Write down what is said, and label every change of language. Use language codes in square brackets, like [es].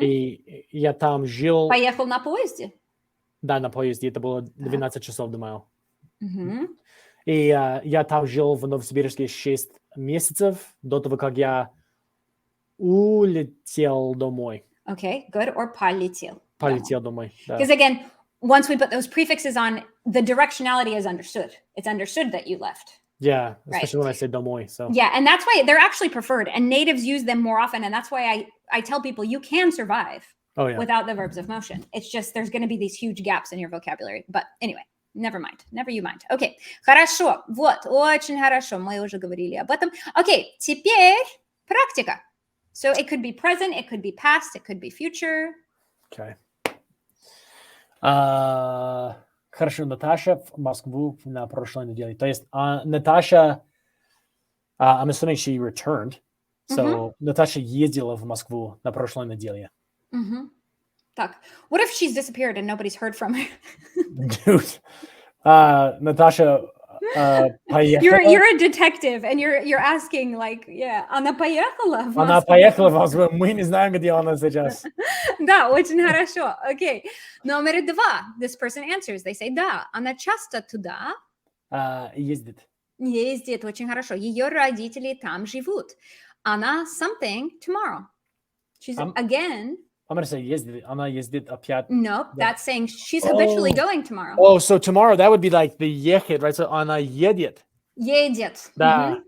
[ru] И я там жил. Поехал на поезде? Да, на поезде. Это было 12 часов, думаю. Мгм. И я там жил в Новосибирске 6 месяцев до того, как я улетел домой. [en] Okay, good. Or [ru] полетел. Полетел домой, да. [en] Because again, once we put those prefixes on, the directionality is understood. It's understood that you left. Yeah, Right. especially when I say [ru] домой. [en] So. Yeah, and that's why they're actually preferred, and natives use them more often, and that's why I tell people you can survive without the verbs of motion. It's just there's going to be these huge gaps in your vocabulary. But anyway, never mind. Never you mind. Okay, [ru] хорошо. Вот, очень хорошо. Мы уже говорили об этом. Okay, теперь практика. [en] So it could be present, it could be past, it could be future. Okay. [ru] Хорошо, Наташа в Москву на прошлой неделе. То есть Наташа, [en] I'm assuming she returned. [ru] So Наташа ездила в Москву на прошлой неделе. Так, [en] what if she's disappeared and nobody's heard from her? [ru] Dude, Наташа поехала. [en] You're a detective and you're asking like, yeah, [ru] она поехала в Москву? Она поехала в Москву, мы не знаем, где она сейчас. Да, очень хорошо. Окей. Номер 2. [en] This person answers. They say, [ru] да, она часто туда Ездит. ездит. Очень хорошо. Ее родители там живут. Она [en] something tomorrow. She's again. I'm going to say [ru] ездит. Она ездит опять. [en] Nope, that's saying she's habitually going tomorrow. Oh, so tomorrow, that would be like the [ru] ехать, [en] right? [ru] So она едет. Едет. Да.